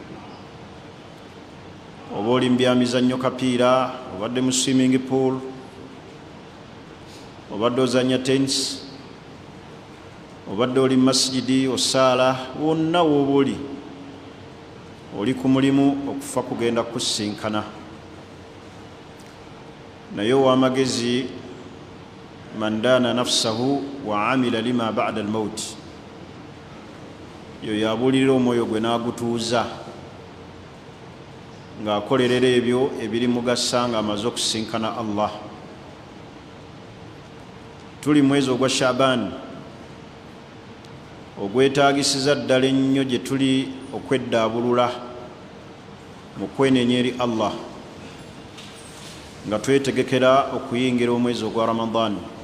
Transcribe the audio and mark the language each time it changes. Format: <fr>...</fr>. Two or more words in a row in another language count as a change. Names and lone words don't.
<lg>Oba oli mbyamizannyo kapiira, obadde mu</lg> <en>swimming pool,</en> <lg>obadde ozanya tennis, obadde oli masjidi osaala, wonna wooba oli ku mulimu, okufa kugenda kusisinkana. Naye ow'amagezi</lg> <ar>من دان نفسه وعمل لما بعد الموت,</ar> <lg>yo yabuulirira omwoyo gwe n'agutuuza ng'akolerera ebyo ebiri mugasa ng'amaze okusisinkana Allah. Tuli mwezi ogwa Shaban ogwetaagisiza ddala ennyo gye tuli okweddaabulula mu kwenenya eri Allah nga twetegekera okuyingira omwezi ogwa Ramadan.</lg>